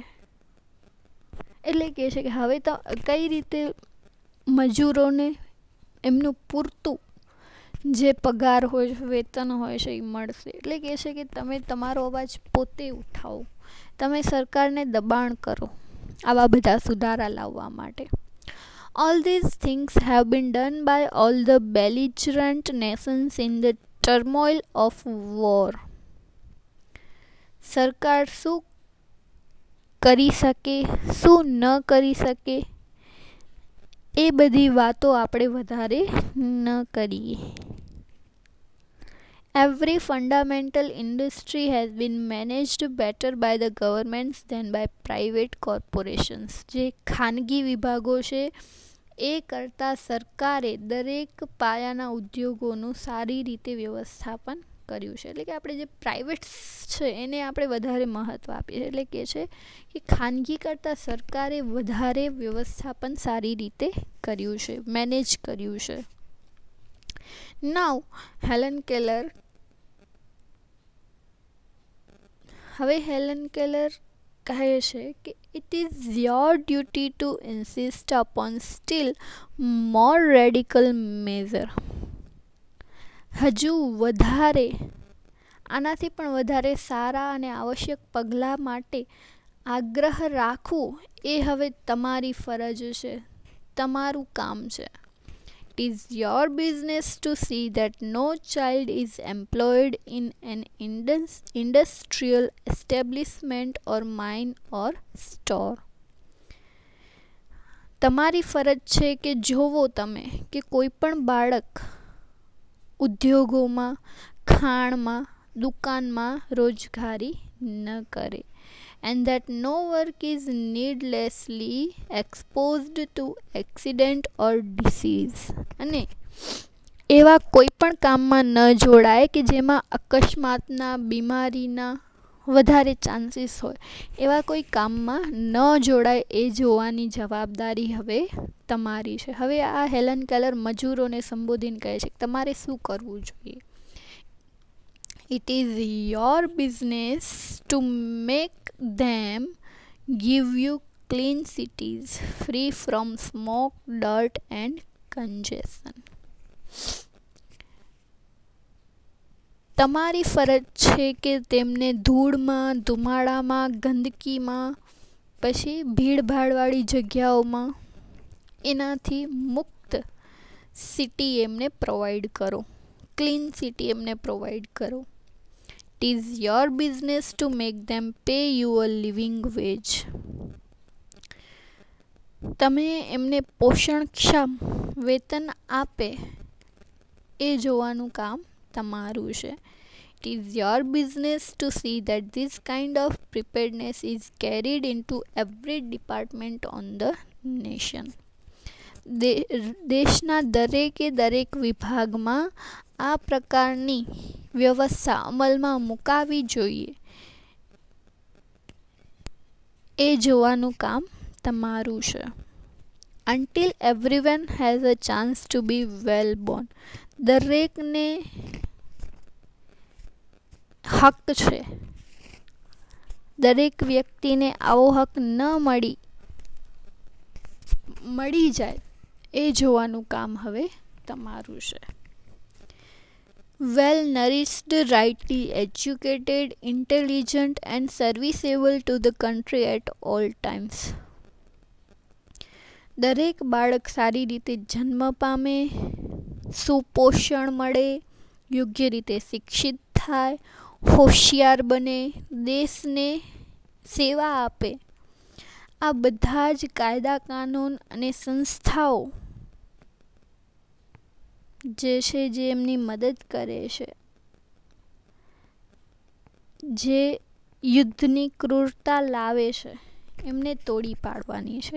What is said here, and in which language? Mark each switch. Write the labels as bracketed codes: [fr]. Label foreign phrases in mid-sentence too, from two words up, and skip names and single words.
[gu] એટલે કહે છે કે હવે તો કઈ રીતે મજૂરોને એમનું પૂરતું જે પગાર હોય, વેતન હોય છે એ મળશે. એટલે કહે છે કે તમે તમારો અવાજ પોતે ઉઠાવો, તમે સરકારને દબાણ કરો આવા બધા સુધારા લાવવા માટે. [en] All these things have been done by all the belligerent nations in the turmoil of war. [gu] સરકાર શું કરી શકે, શું ન કરી શકે, એ બધી વાતો આપણે વધારે ન કરીએ. [en] Every fundamental industry has been managed better by the governments than by private corporations. [gu] જે ખાનગી વિભાગો છે એ કરતાં સરકારે દરેક પાયાના ઉદ્યોગોનું સારી રીતે વ્યવસ્થાપન કર્યું છે. એટલે કે આપણે જે પ્રાઇવેટ છે એને આપણે વધારે મહત્ત્વ આપીએ છીએ. એટલે કે છે કે ખાનગી કરતાં સરકારે વધારે વ્યવસ્થાપન સારી રીતે કર્યું છે, મેનેજ કર્યું છે. નાઉ હેલન કેલર, હવે હેલન કેલર કહે છે કે [en] it is your duty to insist upon still more radical measure. [gu] હજુ વધારે, આનાથી પણ વધારે સારા અને આવશ્યક પગલાં માટે આગ્રહ રાખવો એ હવે તમારી ફરજ છે, તમારું કામ છે. [en] It is your business to see that no child is employed in an industrial establishment or mine or store. [gu] તમારી ફરજ છે કે જોવો તમે કે કોઈ પણ બાળક ઉદ્યોગોમાં, ખાણમાં, દુકાનમાં રોજગારી ન કરે, [en] and that no work is needlessly exposed to accident or disease. [gu] અને એવા કોઈ પણ કામમાં ન જોડાય કે જેમાં અકસ્માતના, બીમારીના વધારે ચાન્સીસ હોય. એવા કોઈ કામમાં ન જોડાય એ જોવાની જવાબદારી હવે તમારી છે. હવે આ હેલન કેલર મજૂરોને સંબોધીને કહે છે કે તમારે શું કરવું જોઈએ. [en] It is your business to make them give you clean cities free from smoke, dirt and congestion. [gu] તમારી ફરજ છે કે તેમને ધૂળમાં, ધુમાડામાં, ગંદકીમાં, પછી ભીડભાડવાળી જગ્યાઓમાં એનાથી મુક્ત સિટી એમને પ્રોવાઈડ કરો, [en] clean city [gu] એમને પ્રોવાઈડ કરો. [en] It is your business to make them pay you a living wage. [gu] તમે એમને પોષણક્ષમ વેતન આપે એ જોવાનું કામ તમારું છે. [en] It is your business to see that this kind of preparedness is carried into every department on the nation. [gu] દેશના દરેક વિભાગમાં આ પ્રકારની વ્યવસ્થા અમલમાં મુકાવી જોઈએ એ જોવાનું કામ તમારું છે. [en] Until everyone has a chance to be well born. [gu] દરેકને હક છે. દરેક વ્યક્તિને આવો હક ન મળી જાય એ જોવાનું કામ હવે તમારું છે. [en] Well nourished, rightly educated, intelligent and serviceable to the country at all times. [gu] દરેક બાળક સારી રીતે જન્મ પામે, સુપોષણ મળે, યોગ્ય રીતે શિક્ષિત થાય, હોશિયાર બને, દેશને સેવા આપે. આ બધા જ કાયદા, કાનૂન અને સંસ્થાઓ જે છે જે એમની મદદ કરે છે, જે યુદ્ધની ક્રૂરતા લાવે છે, એમને તોડી પાડવાની છે.